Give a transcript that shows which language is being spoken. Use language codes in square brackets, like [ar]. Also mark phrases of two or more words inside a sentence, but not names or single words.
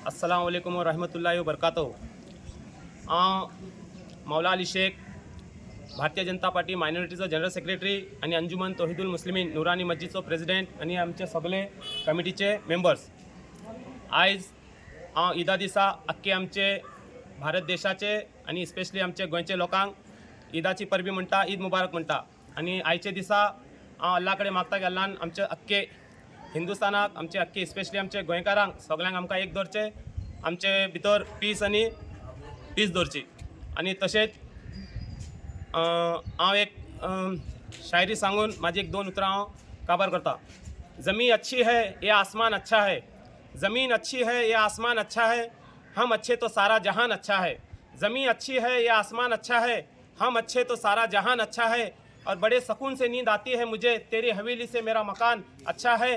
[ar] السلام عليكم ورحمة الله وبركاته. [kok] मौला अली शेख, भारतीय जनता पार्टी मायनॉरिटीचो [en] general secretary [kok] आणि अंजुमन तौहिदुल मुस्लिमीन नुरानी मस्जिदचो प्रेसिडेंट आणि आमचे सगळे कमिटीचे मेंबर्स। आयज हांव ईदा दिसा अख्खे आमचे भारत देशाचे आणि स्पेशली आमचे गोंयचे लोकांक ईदाची परबी म्हणटा, [ur] عید مبارک [kok] म्हणटा। आणि आयचे दिसा हांव अल्ला कडेन मागता गेल्ल्यान आमचे अख्खे हिंदुस्थानाक, आमचे अख्खे स्पेशली आमचे गोंयकारांक सगळ्यांक आमकां एक दवरचे, आमचे भितर पीस दवरची। आणि तशेंच हांव एक शायरी सांगून माझी एक दोन उतरां हांव काबार करता। [ur] زمین اچھی ہے یہ آسمان اچھا ہے، زمین اچھی ہے یہ آسمان اچھا ہے، ہم اچھے تو سارا جہان اچھا ہے. زمین اچھی ہے یہ آسمان اچھا ہے، ہم اچھے تو سارا جہان اچھا ہے. اور بڑے سکون سے نیند آتی ہے مجھے، تیری حویلی سے میرا مکان اچھا ہے.